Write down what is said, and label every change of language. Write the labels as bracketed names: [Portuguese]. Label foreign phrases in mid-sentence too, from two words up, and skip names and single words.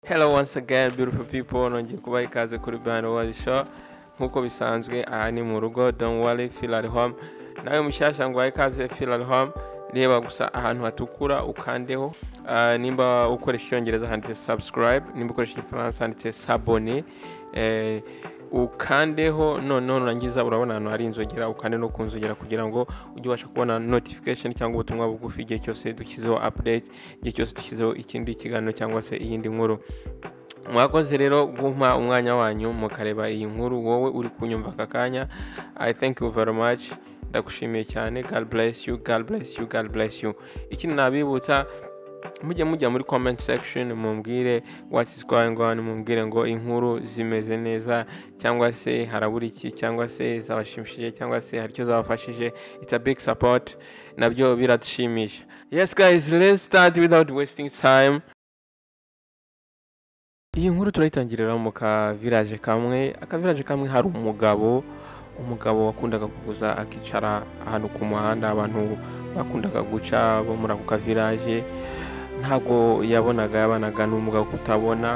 [English] Hello once again beautiful people, [Kinyarwanda] nongeye kubaha ikaze kuri Bano Wali Show. Nkuko bisanzwe aha ni mu rugo, [English] don't worry, feel at home. [Kinyarwanda] Nawe mushasha ngo ikaze, [English] feel at home. [Kinyarwanda] Reba gusa ahantu hatukura ukandeho. Nimba ukoresha icyongereza handitse subscribe, nimba ukoresha igifaransa handitse s'abonner. Ukandeho none urangiza urabona hano hari inzogera, ukande no kunzogera kugira ngo ujye ubasha kubona notification cyangwa ubutumwa bugufi igihe cyose dushyizeho update, igihe cyose dushyizeho ikindi kiganiro cyangwa se iyindi nkuru. Mwakoze rero gumpa umwanya wanyu mukareba iyi nkuru, wowe uri kunyumva akakanya. [English] I thank you very much, [Kinyarwanda] ndagushimiye cyane. [English] God bless you, God bless you, God bless you. [Kinyarwanda] Ikindi nabibutsa, mujya muri [English] comment section [Kinyarwanda] mumbwire [English] what is going on, [Kinyarwanda] mumbwire ngo inkuru zimeze neza cyangwa se harabura iki, cyangwa se zabashimishije, cyangwa se hari icyo zabafashije. [English] It's a big support, [Kinyarwanda] nabyo biradushimisha. [English] Yes guys, let's start without wasting time. [Kinyarwanda] Iyi nkuru turayitangirira mu village kamwe. Village kamwe hari umugabo wakundaga kuguza akicara ahantu ku muhanda, abantu bakundaga guca bo muri ako village. Ntago yabanaga n'umugabo kutabona.